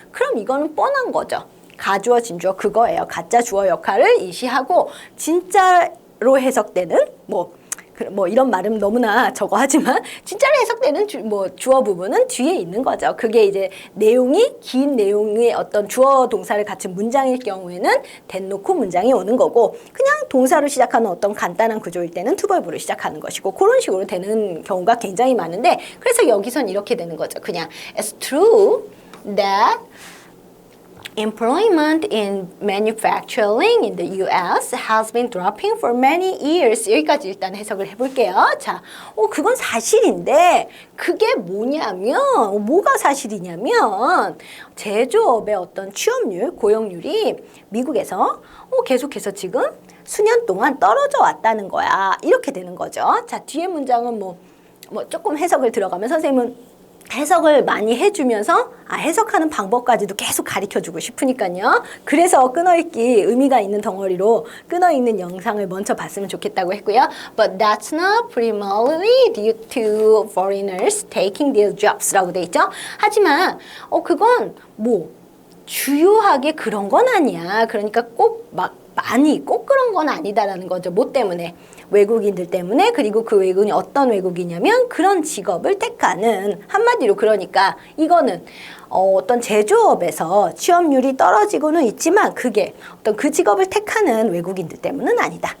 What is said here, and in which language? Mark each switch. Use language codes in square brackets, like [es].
[ko] 그럼 이거는 뻔한 거죠. 가주어, 진주어 그거예요. 가짜 주어 역할을 이시하고 진짜로 해석되는 뭐 이런 말은 너무나 저거 하지만 진짜로 해석되는 주어 부분은 뒤에 있는 거죠. 그게 이제 긴 내용의 어떤 주어 동사를 갖춘 문장일 경우에는 대놓고 문장이 오는 거고, 그냥 동사로 시작하는 어떤 간단한 구조일 때는 투벌브로 시작하는 것이고, 그런 식으로 되는 경우가 굉장히 많은데, 그래서 여기선 이렇게 되는 거죠. 그냥 [en] It's true that employment in manufacturing in the U.S. has been dropping for many years. [ko] 여기까지 일단 해석을 해볼게요. 자, 그건 사실인데 그게 뭐가 사실이냐면 제조업의 어떤 취업률, 고용률이 미국에서 계속해서 지금 수년 동안 떨어져 왔다는 거야. 이렇게 되는 거죠. 자, 뒤에 문장은 조금 해석을 들어가면 선생님은 해석을 많이 해주면서 해석하는 방법까지도 계속 가르쳐주고 싶으니까요. 그래서 끊어읽기 의미가 있는 덩어리로 끊어읽는 영상을 먼저 봤으면 좋겠다고 했고요. [en] But that's not primarily due to foreigners taking their jobs [ko] 라고 돼 있죠. 하지만 그건 주요하게 그런 건 아니야. 그러니까 꼭 그런 건 아니다라는 거죠. 뭐 때문에? 외국인들 때문에. 그리고 그 외국인이 어떤 외국이냐면 그런 직업을 택하는, 한마디로 그러니까 이거는 어떤 제조업에서 취업률이 떨어지고는 있지만 그게 어떤 그 직업을 택하는 외국인들 때문은 아니다.